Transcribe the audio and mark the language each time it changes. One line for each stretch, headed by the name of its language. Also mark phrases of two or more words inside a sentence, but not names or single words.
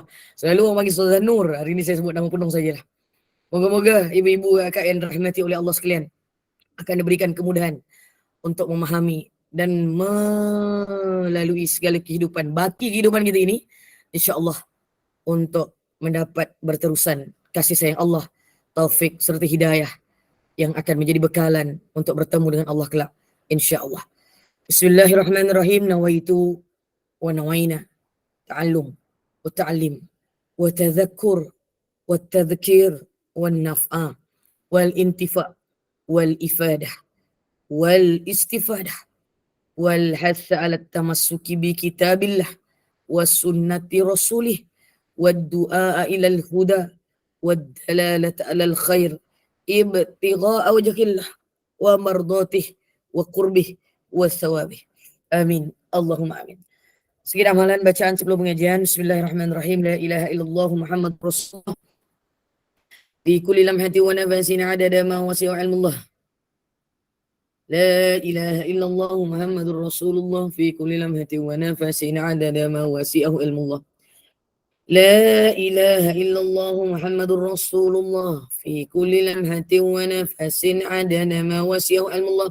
Malay: Selalu orang panggil Ustazah Nur, hari ini saya sebut nama penuh saja lah. Moga-moga ibu-ibu kakak yang dirahmati oleh Allah sekalian akan diberikan kemudahan untuk memahami dan melalui segala kehidupan, baki kehidupan kita ini,
Arabic: إن شاء الله,
Malay: untuk mendapat berterusan kasih sayang Allah, taufik serta hidayah yang akan menjadi bekalan untuk bertemu dengan Allah kelak,
Arabic: إن شاء الله. بسم الله الرحمن الرحيم. نويت ونوينا التعلم والتعليم والتذكر والتذكير والنفع والانتفاع والإفادة والاستفادة والحث على التمسك بكتاب الله وسنة رسوله والدعاء إلى الهدى والدلالة على الخير ابتغاء وجه الله ومرضاته وقربه وثوابه. آمين. اللهم آمين.
Malay: Sedikit amalan bacaan sebelum pengajian.
Arabic: بسم الله الرحمن الرحيم. لا إله إلا الله محمد رسول الله. في كل لمحة ونفس عدد ما وسع علم الله. لا إله إلا الله محمد رسول الله في كل لمحة ونفس عدد ما وسعه علم الله. لا إله إلا الله محمد رسول الله في كل لمحة ونفس عدد ما وسعه علم الله.